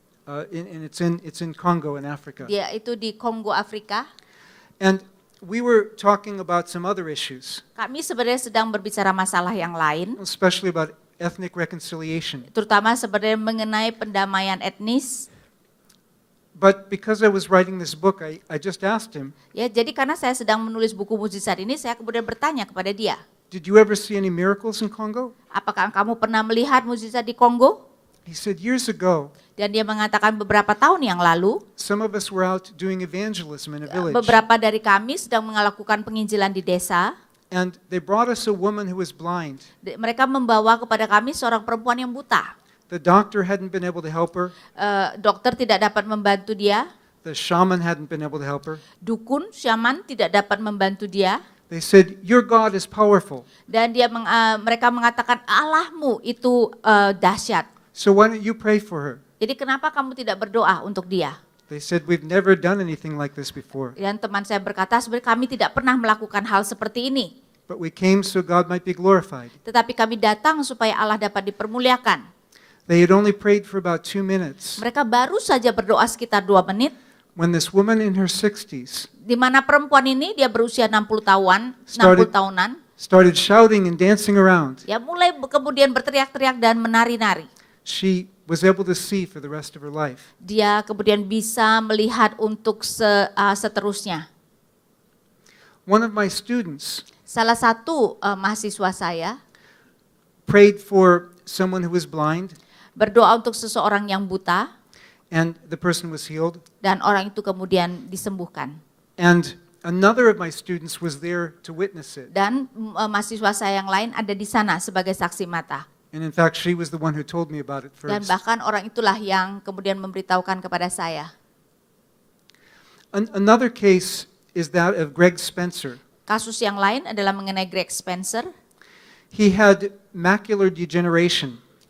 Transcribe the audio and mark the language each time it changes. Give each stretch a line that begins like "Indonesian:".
English: And it's in Congo in Africa.
Indonesian: Dia itu di Kongo, Afrika.
English: And we were talking about some other issues,
Indonesian: Kami sebenarnya sedang berbicara masalah yang lain,
English: especially about ethnic reconciliation.
Indonesian: terutama sebenarnya mengenai pendamaian etnis.
English: But because I was writing this book, I just asked him,
Indonesian: Ya, jadi karena saya sedang menulis buku mujizat ini, saya kemudian bertanya kepada dia,
English: "Did you ever see any miracles in Congo?"
Indonesian: apakah kamu pernah melihat mujizat di Kongo?
English: He said, "Years ago,
Indonesian: Dan dia mengatakan beberapa tahun yang lalu,
English: some of us were out doing evangelism in a village,
Indonesian: beberapa dari kami sedang melakukan penginjilan di desa.
English: and they brought us a woman who was blind.
Indonesian: Mereka membawa kepada kami seorang perempuan yang buta.
English: The doctor hadn't been able to help her.
Indonesian: Dokter tidak dapat membantu dia.
English: The shaman hadn't been able to help her.
Indonesian: Dukun, syaman tidak dapat membantu dia.
English: They said, "Your God is powerful,
Indonesian: Dan mereka mengatakan Allahmu itu dahsyat.
English: so why don't you pray for her?"
Indonesian: Jadi kenapa kamu tidak berdoa untuk dia?
English: They said, "We've never done anything like this before,
Indonesian: Dan teman saya berkata, sebenarnya kami tidak pernah melakukan hal seperti ini.
English: but we came so God might be glorified."
Indonesian: Tetapi kami datang supaya Allah dapat dipermuliakan.
English: They had only prayed for about 2 minutes
Indonesian: Mereka baru saja berdoa sekitar 2 menit.
English: when this woman in her 60s
Indonesian: Di mana perempuan ini, dia berusia 60
English: Started-
Indonesian: tahunan.
English: started shouting and dancing around.
Indonesian: Ya mulai kemudian berteriak-teriak dan menari-nari.
English: She was able to see for the rest of her life.
Indonesian: Dia kemudian bisa melihat untuk seterusnya.
English: One of my students
Indonesian: Salah satu mahasiswa saya
English: prayed for someone who was blind,
Indonesian: berdoa untuk seseorang yang buta
English: and the person was healed.
Indonesian: dan orang itu kemudian disembuhkan.
English: And another of my students was there to witness it.
Indonesian: Dan mahasiswa saya yang lain ada di sana sebagai saksi mata.
English: And in fact, she was the one who told me about it
Indonesian: Dan bahkan orang itulah yang kemudian memberitahukan kepada saya.
English: Another case is that of Greg Spencer.
Indonesian: Kasus yang lain adalah mengenai Greg Spencer.
English: He had macular degeneration.